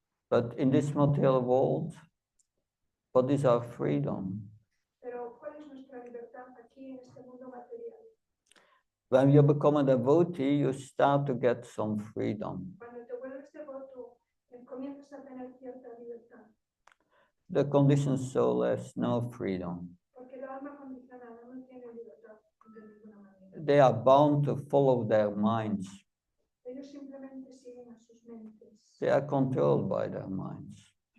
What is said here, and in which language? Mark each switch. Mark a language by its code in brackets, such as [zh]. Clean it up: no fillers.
[en] But in this material world, what is our freedom? [es] Pero ¿cuál es nuestra libertad aquí en este mundo material? [en] When you become a devotee, you start to get some freedom. [es] Cuando te vuelves devoto, comienzas a tener cierta libertad. [en] The conditioned soul has no freedom. [es] Porque el alma condicionada no tiene libertad de ninguna manera. [en] They are bound to follow their minds. [es] Ellos simplemente siguen a sus mentes. [en] They are controlled by their minds.